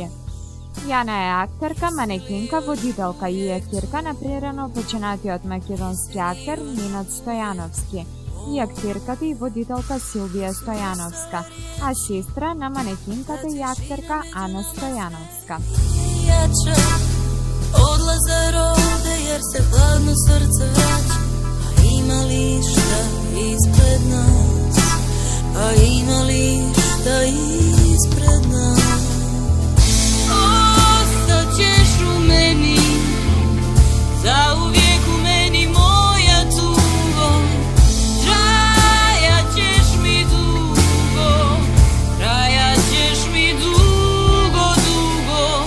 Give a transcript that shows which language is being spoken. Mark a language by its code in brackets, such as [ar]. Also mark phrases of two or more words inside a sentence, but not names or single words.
[mk] Јана е актерка, манекенка, водителка и е ќерка на прерано починатиот македонски актер Ненад Стојановски и актерката и водителка Силвија Стојановска, а сестра на манекинката и актерка Ана Стојановска. [sr] Odlaze rode jer se hladno srce vraća, a ima li šta ispred nas, a ima li šta ispred nas. [hr] Ostaćeš u meni, zauvijek u meni moja tugo, trajat ćeš mi dugo, trajat ćeš mi dugo, dugo.